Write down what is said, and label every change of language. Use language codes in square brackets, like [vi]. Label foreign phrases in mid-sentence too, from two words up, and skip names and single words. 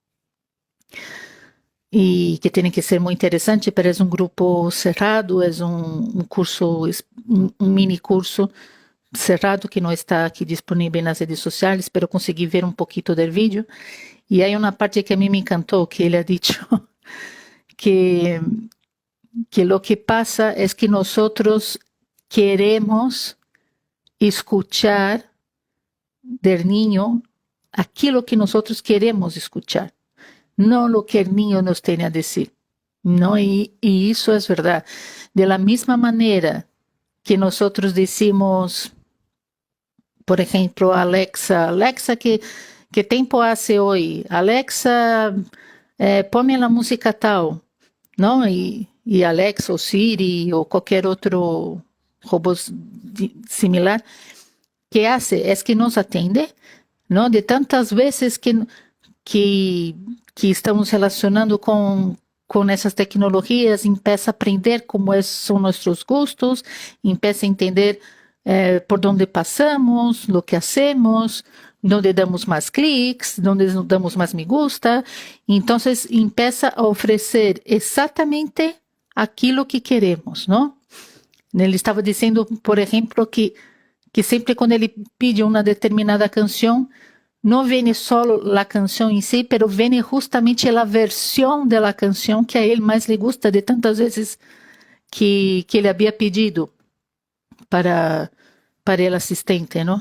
[pt] e que tem que ser muito interessante, mas é um grupo cerrado, é um curso, um mini curso cerrado que não está aqui disponível nas redes sociais, pero consegui ver um pouquinho do vídeo, e aí uma parte que a mim me encantou, que ele [es] ha dicho que lo que pasa es que nosotros queremos escuchar del niño [pt] aquilo [es] que nosotros queremos escuchar, no lo que el niño nos tiene a decir. ¿No? Y eso es verdad. De la misma manera que nosotros decimos, por ejemplo, Alexa, ¿qué tiempo hace hoy? Alexa, ponme la música tal, ¿no? [pt] E Alexa ou Siri ou qualquer outro robô similar, que hace é que nos atende, não? De tantas vezes que estamos relacionando com essas tecnologias, [es] empieza a aprender [pt] como são nossos gostos, [es] empieza a entender [pt] por onde passamos, o que hacemos, [es] donde damos más clics, donde damos más me gusta. Entonces empieza a ofrecer exactamente aquilo que queremos, ¿no? [pt] Ele estava dizendo, por exemplo, que sempre quando ele pede uma determinada canção, não vem só a canção em si, pero vem justamente a versão da canção que a ele mais lhe gusta de tantas vezes que ele havia pedido para el assistente, não?